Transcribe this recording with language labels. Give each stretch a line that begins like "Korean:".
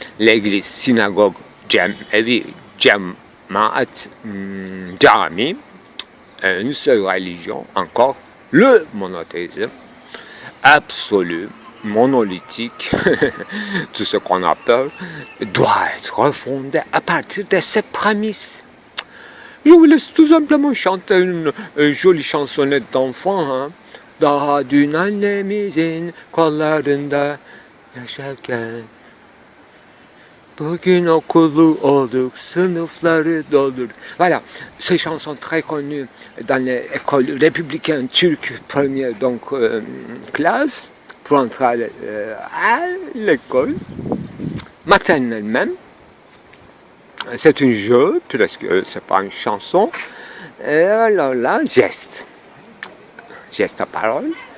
French: L'église, synagogue, Jamaat, Jami, une seule religion, encore, le monothéisme absolu, monolithique, tout ce qu'on a peur, doit être refondé à partir de ces prémices. Je vous laisse tout simplement chanter une jolie chansonnette d'enfant. Hein.
Turkish: Daha dün annemizin kollarında yaşarken bugün okulu olduk, sınıfları doldurduk.
French: Voilà, ces chansons très connues dans les écoles républicaines turques, première donc classe, pour entrer à l'école, maternelle même. C'est un jeu, presque, c'est pas une chanson. Et alors là, geste à parole.